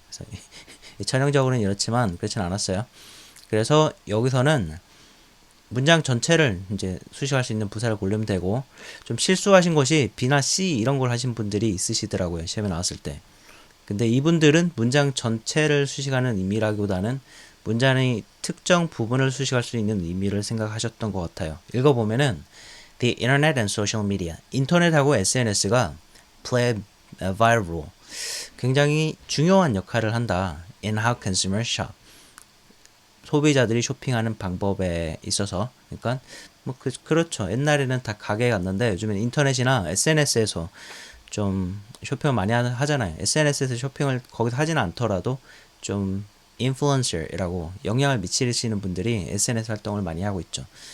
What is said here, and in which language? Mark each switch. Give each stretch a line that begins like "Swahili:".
Korean: 그래서 전형적으로는 이렇지만 그렇진 않았어요. 그래서 여기서는 문장 전체를 이제 수식할 수 있는 부사를 고르면 되고, 좀 실수하신 것이 B나 C 이런 걸 하신 분들이 있으시더라고요, 시험에 나왔을 때. 근데 이분들은 문장 전체를 수식하는 의미라기보다는 문장의 특정 부분을 수식할 수 있는 의미를 생각하셨던 것 같아요.
English: 읽어보면은 The internet and social media,
Korean: 인터넷하고 SNS가
English: play a vital role,
Korean: 굉장히 중요한 역할을 한다.
English: In how consumers shop,
Korean: 소비자들이 쇼핑하는 방법에 있어서. 그러니까 뭐 그렇죠. 옛날에는 다 가게에 갔는데 요즘엔 인터넷이나 SNS에서 좀 쇼핑을 많이 하잖아요. SNS에서 쇼핑을 거기서 하지는 않더라도 좀 인플루언서라고 영향을 미치시는 분들이 SNS 활동을 많이 하고 있죠.